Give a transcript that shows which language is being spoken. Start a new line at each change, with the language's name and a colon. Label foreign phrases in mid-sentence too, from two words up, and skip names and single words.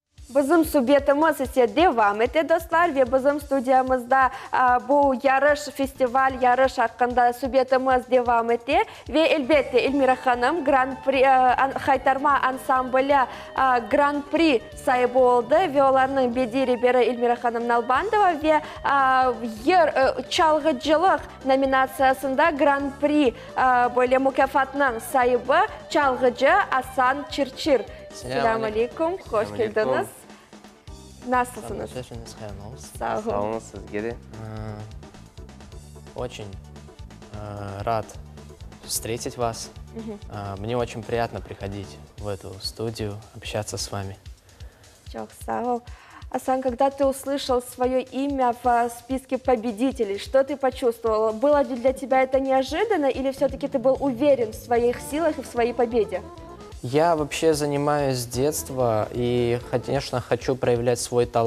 Crimean Tatar: Bizim subyetimiz ise devam etti dostlar ve bizim stüdyamızda bu yarış, festival yarış hakkında subyetimiz devam etti ve elbette Elmira Hanım Grand Prix, Haytarma Ansamblı Grand Prix sahibi oldu ve onların bediri biri Elmira Hanım Nalbandova ve çalgıcılık nominasyasında Grand Prix böyle mükafatının sahibi çalgıcı Hasan Çırçır. Selamun Aleyküm, hoş geldiniz. Nasılsınız? Sağ olun.
Russian: Очень рад встретить вас. Мне очень приятно приходить в эту студию, общаться с вами.
Crimean Tatar: Çok sağ ol.
Russian: Асан, когда ты услышал свое имя в списке победителей, что ты почувствовал? Было ли для тебя это неожиданно или все-таки ты был уверен в своих силах и в своей победе? Я вообще занимаюсь с детства и, конечно, хочу проявлять свой талант.